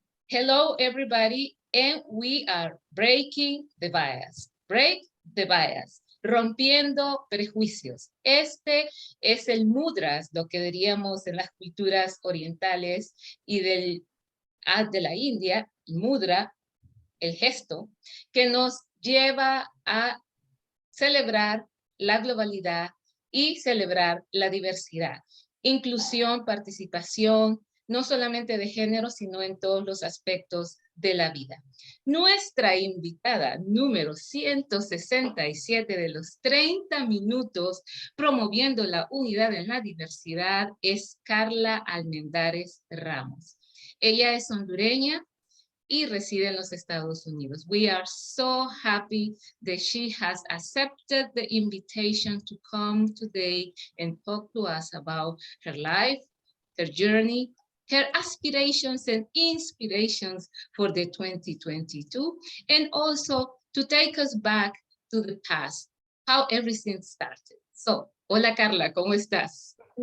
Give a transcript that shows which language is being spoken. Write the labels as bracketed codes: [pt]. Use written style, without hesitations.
[en] Hello, everybody, and we are breaking the bias. Break the bias. [es] Rompiendo prejuicios. Este es el mudras, lo que diríamos en las culturas orientales y de la India, mudra, el gesto, que nos lleva a celebrar la globalidad y celebrar la diversidad. Inclusión, participación, no solamente de género, sino en todos los aspectos de la vida. Nuestra invitada número 167 de los 30 minutos promoviendo la unidad en la diversidad es Karla Almendarez-Ramos. Ella es hondureña y reside en los Estados Unidos. [en] We are so happy that she has accepted the invitation to come today and talk to us about her life, her journey, her aspirations and inspirations for the 2022, and also to take us back to the past, how everything started. [es] So, hola Karla, ¿cómo estás?